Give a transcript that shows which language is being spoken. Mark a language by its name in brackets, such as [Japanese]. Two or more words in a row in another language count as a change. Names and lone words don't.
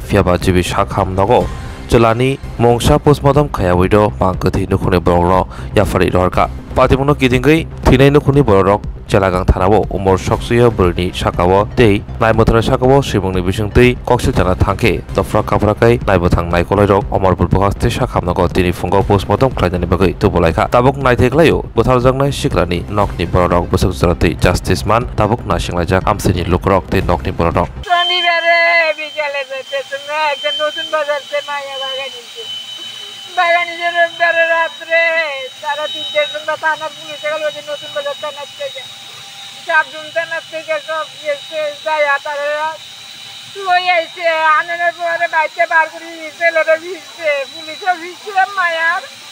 [Kok Borok] fiaba jibisa khamnago celani mongsa postmortem khayawido pangkathi nukhuni borokno yafari rorka patimuno kidingai thinai nukhuni borok Chalagang thanabo Umar shoksia burini shakawo tei naimuthara shakawo shibungni bisingtei koksal jana thangke dofra kaprakai naibuthang naikolairok Omorpur bukhaste shakhamnago tini fungo postmortem khlainani bagai tubulaikha tabuk naithaiklaio butharjangnai shiklani nokni borok busuk jaratei justice man tabuk nasinglajak amsini lukrok tei nokni borok [Bangla] শনিবারে বিকালে যেতে তুমি একটা নতুন বাজার মাইয়া বাগানিদের রবিবারে রাত্রে 3:30টার সময় থানার পুলিশ গেল নতুন বাজার থানার থেকে সাবজুন থানার থেকে সব গেছে যাইয়া তারা লই আইছে আনানোর পরে বাইতে বার করে ছেলেরা ভিজছে পুলিশও ভিজছে মায়ার